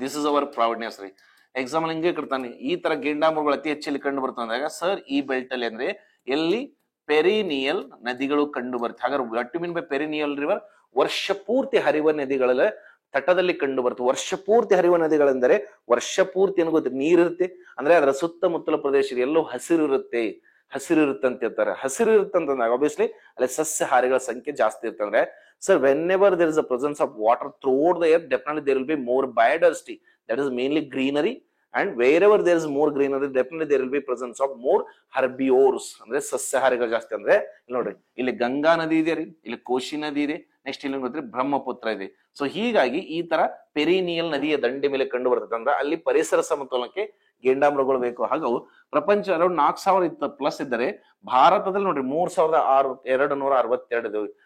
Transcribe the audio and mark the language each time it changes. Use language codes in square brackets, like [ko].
[en] This is our proudness ರೀ. [kn] Example ಹಿಂಗೆ ಕೊಡ್ತಾನೆ, ಈ ತರ ಗೇಂಡಾಮೃಗಗಳು ಅತಿ ಹೆಚ್ಚಲ್ಲಿ ಕಂಡು ಬರ್ತಂದಾಗ ಸರ್ ಈ ಬೆಲ್ಟ್ ಅಲ್ಲಿ ಅಂದ್ರೆ ಎಲ್ಲಿ ಪೆರಿನಿಯಲ್ ನದಿಗಳು ಕಂಡು ಬರುತ್ತೆ. ಹಾಗಾದ್ರೆ [en] What you mean by perennial river? [kn] ವರ್ಷ ಪೂರ್ತಿ ಹರಿಯುವ ನದಿಗಳ ತಟದಲ್ಲಿ ಕಂಡು ಬರುತ್ತೆ. ವರ್ಷ ಪೂರ್ತಿ ಹರಿಯುವ ನದಿಗಳೆಂದರೆ ವರ್ಷ ಪೂರ್ತಿ ಏನು ಗೊತ್ತಿದೆ, ನೀರಿರುತ್ತೆ ಅಂದ್ರೆ ಅದರ ಸುತ್ತಮುತ್ತಲ ಪ್ರದೇಶ ಎಲ್ಲೋ ಹಸಿರು ಇರುತ್ತೆ ಅಂತ ಹೇಳ್ತಾರೆ. ಹಸಿರು ಇರುತ್ತಂತಂದಾಗ ಆಬ್ವಿಯಸ್ಲಿ ಅಲ್ಲಿ ಸಸ್ಯಹಾರಿಗಳ ಸಂಖ್ಯೆ ಜಾಸ್ತಿ ಇರ್ತಂದ್ರೆ sir [en] whenever there is a presence of water throughout the earth, definitely there will be more biodiversity, that is mainly greenery, and wherever there is more greenery definitely there will be presence of more herbivores [kn] ಅಂದ್ರೆ ಸಸ್ಯಹಾರಿಗಳು ಜಾಸ್ತಿ. ಅಂದ್ರೆ ಇಲ್ಲಿ ನೋಡ್ರಿ, ಇಲ್ಲಿ ಗಂಗಾ ನದಿ ಇದೆ ರೀ, ಇಲ್ಲಿ ಕೋಶಿ ನದಿ ಇದೆ, ನೆಕ್ಸ್ಟ್ ಇಲ್ಲಿ ಗೊತ್ತ್ರಿ ಬ್ರಹ್ಮಪುತ್ರ ಇದೆ. ಸೊ ಹೀಗಾಗಿ ಈ ತರ ಪೆರಿನಿಯಲ್ ನದಿಯ ದಂಡೆ ಮೇಲೆ ಕಂಡು ಬರ್ತದೆ. ಅಂದ್ರೆ ಅಲ್ಲಿ ಪರಿಸರ ಸಮತೋಲನಕ್ಕೆ ಗೇಂಡಾಮೃಗಗಳು ಬೇಕು. ಹಾಗೂ ಪ್ರಪಂಚ ಅರೌಂಡ್ 4,000+ ಇದ್ದರೆ ಭಾರತದಲ್ಲಿ ನೋಡ್ರಿ 3,262 ಇದಾವೆ.